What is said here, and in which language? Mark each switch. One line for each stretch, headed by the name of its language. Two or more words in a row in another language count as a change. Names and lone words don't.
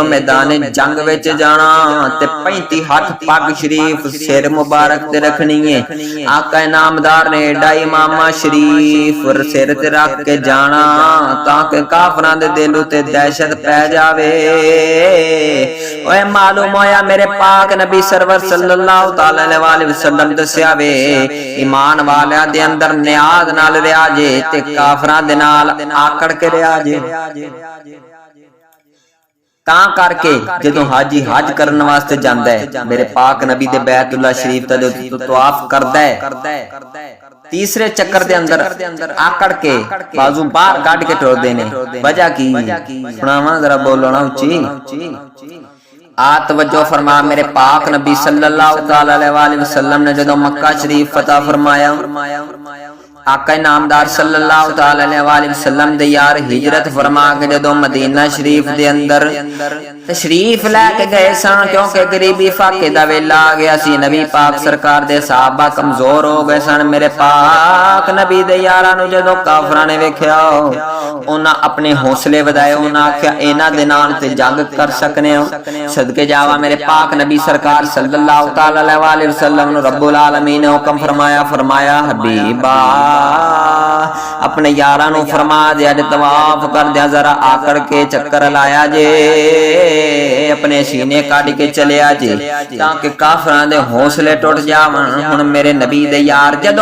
Punjabi: میدان جنگ وچ جانا تے 35 ہتھ پگ شریف سر مبارک تے رکھنی ہے آقا نامدار نے ایڈا عمامہ شریف سر تے رکھ کے جانا تاکہ کافراں دے دل اتے دہشت پے جاوے اوئے معلوم ہویا میرے پاک نبی سرور
Arabic: صلى الله تعالى عليه وسلم
Punjabi: دسیا وے ایمان والیاں دے اندر نیاز نال ریا جے تے کافراں دے نال آکڑ کے ریا جے تاں کرکے جدوں حاجی حج کرن واسطے جاندا ہے میرے پاک نبی دے بیت اللہ شریف دا طواف کردا ہے تیسرے چکر دے اندر آکڑ کے بازو باہر کاٹ کے ٹوردے نے وجہ کی سناوا ذرا بولو نا اچی آ توجہ فرما میرے پاک نبی
Arabic: صلى الله تعالى عليه وسلم
Punjabi: نے جدوں مکہ شریف فتح فرمایا آقا نامدار
Arabic: صلى الله تعالى عليه وسلم
Punjabi: دے یار ہجرت فرما کے جدوں مدینہ شریف دے اندر تشریف لیکے گئے سن کیونکہ غریبی فاقے دا ویلا آ گیا سی نبی پاک سرکار دے صحابہ کمزور ہو گئے سن میرے پاک نبی دے یاراں نو جدوں کافراں نے ویکھیا انہاں اپنے حوصلے ودھائے انہاں آکھیا انہاں دے نال تے جنگ کر سکنے ہو صدقے جاوا میرے پاک نبی سرکار
Arabic: صلى الله تعالى عليه وسلم
Punjabi: نو رب العالمین نے حکم فرمایا حبیبا اپنے یاراں نو فرما دیا جے طواف کر دیا ذرا آکڑ کے چکر لایا جے اپنے سینے کاٹ کے چلیا جے تاکہ کافراں دے حوصلے ٹٹ جاون ہن میرے نبی دے یار جدوں